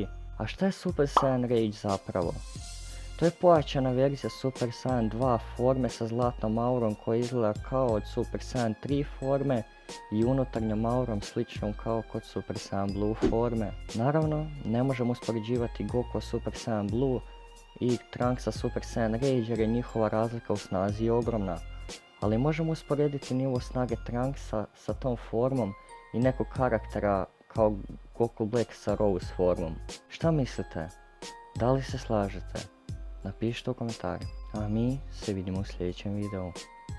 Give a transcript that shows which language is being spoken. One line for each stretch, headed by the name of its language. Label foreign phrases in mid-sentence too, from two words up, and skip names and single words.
Bosnian: A šta je Super Saiyan Rage zapravo? To je pojačana verzija Super Saiyan 2 forme sa zlatnom aurom koja izgleda kao od Super Saiyan 3 forme i unutarnjom aurom sličnom kao kod Super Saiyan Blue forme. Naravno, ne možemo uspoređivati Goku Super Saiyan Blue i Trunksa Super Saiyan Rage jer je njihova razlika u snazi ogromna. Ali možemo usporediti nivo snage Trunksa sa tom formom i nekog karaktera kao Goku Black sa Rose formom. Šta mislite? Da li se slažete? Napišite u komentarima. A mi se vidimo u sljedećem videu.